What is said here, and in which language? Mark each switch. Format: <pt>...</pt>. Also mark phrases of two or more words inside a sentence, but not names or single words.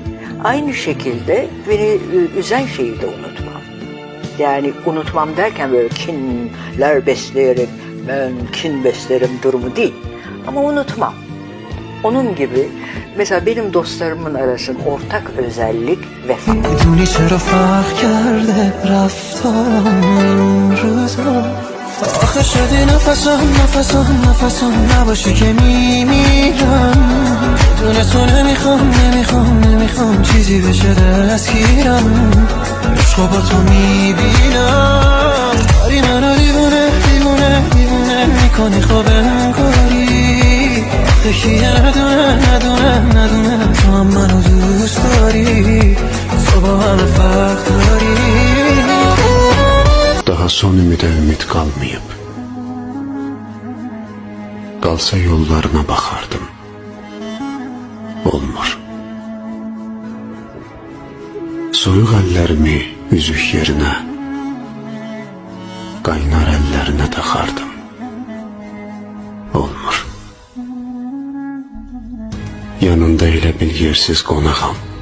<tr>Aynı şekilde beni üzen şeyi de unutmam. Yani unutmam derken böyle kinler besleyerek ben kin beslerim durumu değil. Ama unutmam. Onun gibi mesela benim dostlarımın arasında ortak özellik vefa.</tr> <fa>میدونی چرا فرق کرده رفتارم روزا آخه شدی نفسم نباشی که میمیرم بدون تو نمیخوام چیزی بشه دستگیرم عشقو با تو میبینم داری منو دیوونه میکنی خب انگاری آخه کی ندونه تو هم منو دوست داری تو با همه فرق داری</fa> <tr>Daha son ümide ümit kalmayıp kalsa yollarına bakardım.</tr> <az>Olmur. Soyuq əllərimi üzük yerinə, qaynar əllərinə taxardım. Olmur. Yanında elə bil yersiz qonağam.</az>